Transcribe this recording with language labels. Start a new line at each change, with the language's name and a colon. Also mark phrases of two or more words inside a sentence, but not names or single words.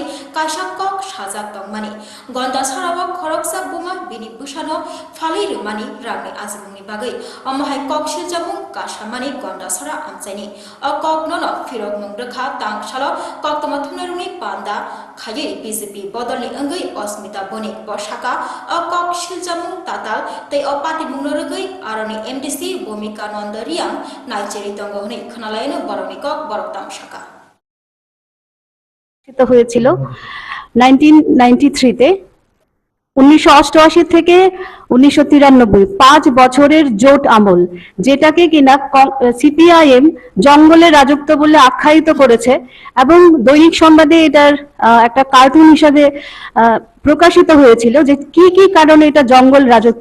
Kok Borok: kaisa kok sajak tongmani gonda sarabo khoroksa buma bini busano phali rumani rami azmuni bagai amhai kok siljabung kasamani gonda sara amchaini a kok nono firok mungrekha tangsalo kok tomathunaruni panda khaye BJP bodolni angoi Asmita Bonik bosaka a kok siljabung tatal tei a party mungnorogoi aroni MDC Bhumika Nandariam naijeri tongo hni khnalaino boroni kok borok tamsaka
Bangla: হয়েছিল 1993-তে 1988 থেকে 1993 5 বছরের জোট আমল, যেটাকে কিনা সিপিআইএম জঙ্গলের রাজত্ব বলে আখ্যায়িত করেছে এবং দৈনিক সংবাদে এটার একটা কার্টুন হিসাবে প্রকাশিত হয়েছিল যে কি কি কারণে এটা জঙ্গল রাজত্ব।